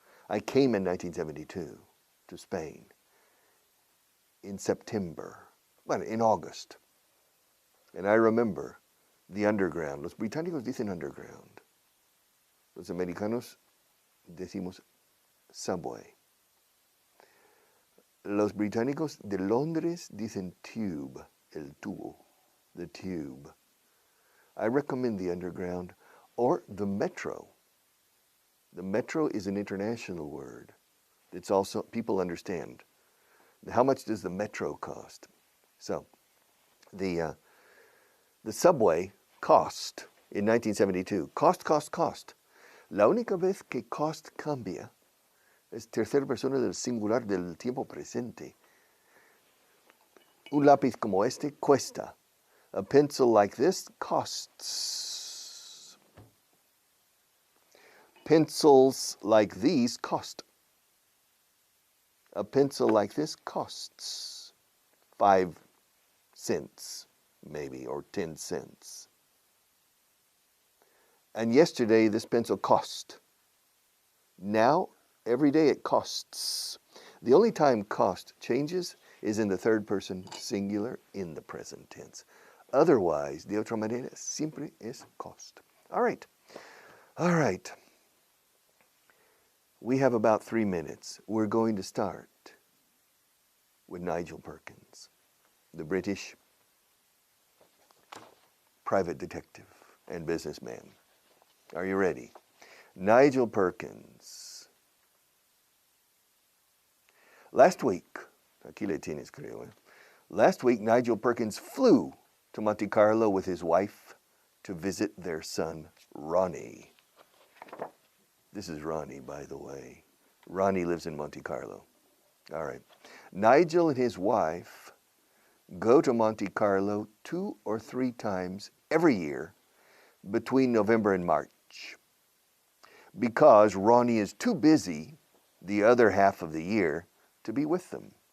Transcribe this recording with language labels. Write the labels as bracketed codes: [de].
[en] I came in 1972 to Spain in September, well, in August. And I remember the underground. [es] Los británicos dicen underground. Los americanos decimos subway. Los británicos de Londres dicen tube, el tubo, [en] the tube. I recommend the underground or the metro. The metro is an international word. It's also, people understand. How much does the metro cost? So, the subway cost in 1972. Cost. [es] La única vez que cost cambia es tercera persona del singular del tiempo presente. Un lápiz como este cuesta. [en] A pencil like this costs. Pencils like these cost. A pencil like this costs 5 cents, maybe, or 10 cents. And yesterday, this pencil cost. Now, every day it costs. The only time cost changes is in the third person singular in the present tense. Otherwise, [es] de otra manera, siempre es cost. [en] All right. We have about 3 minutes. We're going to start with Nigel Perkins, the British private detective and businessman. Are you ready? Nigel Perkins. Last week, [es] aquí le tienes, creo. [en] Last week, Nigel Perkins flew to Monte Carlo with his wife to visit their son, Ronnie. This is Ronnie, by the way. Ronnie lives in Monte Carlo. All right. Nigel and his wife go to Monte Carlo 2 or 3 times every year between November and March because Ronnie is too busy the other half of the year to be with them.